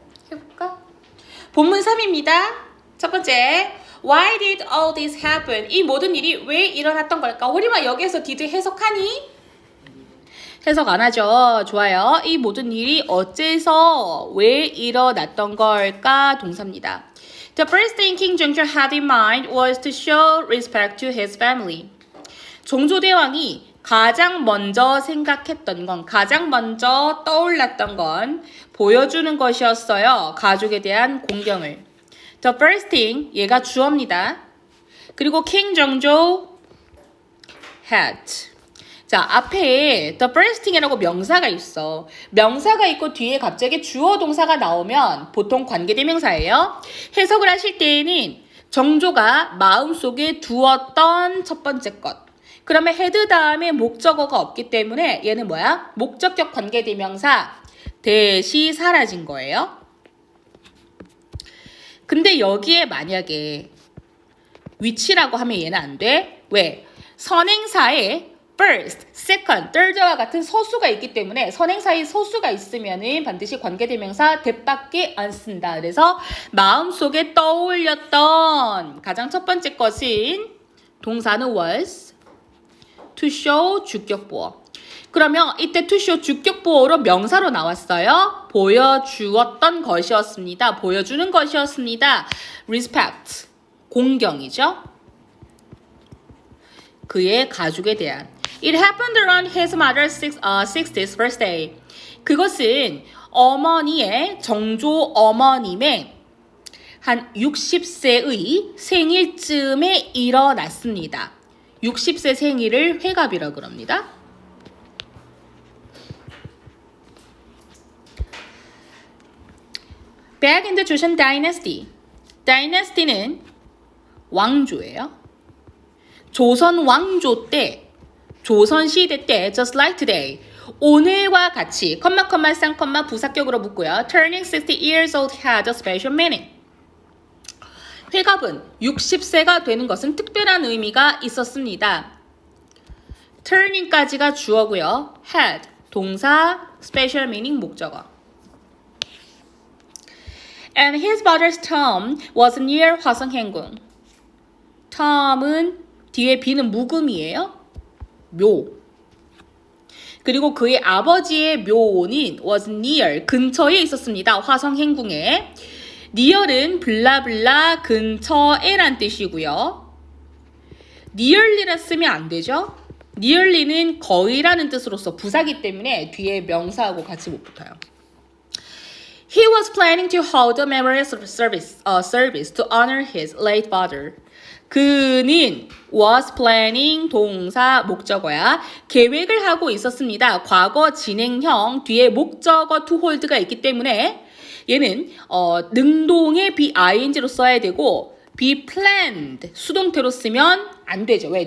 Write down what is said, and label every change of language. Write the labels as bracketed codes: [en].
[ko] 해볼까? 본문 3입니다. 첫 번째. [en] Why did all this happen? [ko] 이 모든 일이 왜 일어났던 걸까? 우리만 여기에서 did 해석하니? 해석 안 하죠. 좋아요. 이 모든 일이 어째서 왜 일어났던 걸까? 동사입니다. [en] The first thing King Jeongjo had in mind was to show respect to his family. [ko] 종조대왕이 가장 먼저 생각했던 건, 가장 먼저 떠올랐던 건 보여주는 것이었어요. 가족에 대한 공경을. [en] The first thing, [ko] 얘가 주어입니다. 그리고 [en] King Jeongjo had. [ko] 자, 앞에 [en] the first thing [ko] 이라고 명사가 있어. 명사가 있고 뒤에 갑자기 주어 동사가 나오면 보통 관계대명사예요. 해석을 하실 때에는 정조가 마음속에 두었던 첫 번째 것. 그러면 had 다음에 목적어가 없기 때문에 얘는 뭐야? 목적격 관계대명사 대시 사라진 거예요. 근데 여기에 만약에 위치라고 하면 얘는 안 돼. 왜? 선행사에 first, second, third와 같은 서수가 있기 때문에 선행사에 서수가 있으면은 반드시 관계대명사 that밖에 안 쓴다. 그래서 마음속에 떠올렸던 가장 첫 번째 것은 동사는 was, to show 주격보어. 그러면 이때 to show 주격보어로 명사로 나왔어요. 보여주었던 것이었습니다. 보여주는 것이었습니다. respect, 공경이죠. 그의 가족에 대한. [en] It happened around his mother's 60th birthday. [ko] 그것은 어머니의 정조 어머님의 한 60세의 생일쯤에 일어났습니다. 60세 생일을 회갑이라고 그럽니다. [en] Back in the Joseon Dynasty. [ko] Dynasty는 왕조예요. 조선 왕조 때, 조선 시대 때, [en] just like today, [ko] 오늘과 같이, 쌍, 부사격으로 붙고요. [en] Turning 60 years old had a special meaning. [ko] 회갑은 60세가 되는 것은 특별한 의미가 있었습니다. turning까지가 주어고요. [en] had, 동사, special meaning, 목적어. And his father's tomb was near 화성행궁. [ko] tomb은 뒤에 비는 묵음이에요. 묘. 그리고 그의 아버지의 묘는 was near, 근처에 있었습니다. 화성행궁에. near은 블라블라 근처에란 뜻이고요. nearly라 쓰면 안 되죠. nearly는 거의라는 뜻으로서 부사기 때문에 뒤에 명사하고 같이 못 붙어요. [en] He was planning to hold a memorial service to honor his late father. [ko] 그는 [en] was planning [ko] 동사 목적어야. 계획을 하고 있었습니다. 과거 진행형 뒤에 목적어 [en] to hold [ko] 가 있기 때문에 얘는 능동의 be ing로 써야 되고 be planned 수동태로 쓰면 안 되죠. 왜?